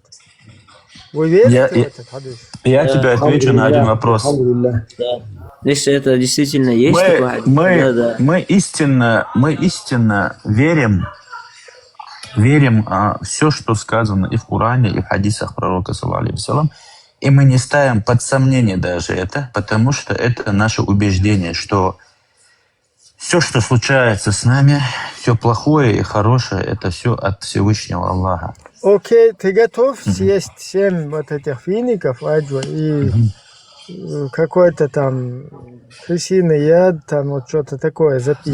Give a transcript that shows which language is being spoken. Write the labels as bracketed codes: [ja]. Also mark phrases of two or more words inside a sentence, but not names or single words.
[ru] Вы верите в этот хадис? Я тебе отвечу на один вопрос. Да. Если это действительно есть такой хадис, мы истинно верим все, что сказано и в Коране, и в хадисах пророка, [ar] صلى الله عليه وسلم. [ru] И мы не ставим под сомнение даже это, потому что это наше убеждение, что все, что случается с нами, все плохое и хорошее, это все от Всевышнего Аллаха. Окей, ты готов съесть 7 вот этих фиников, аджва, и какой-то там крысиный яд, там вот что-то такое записано.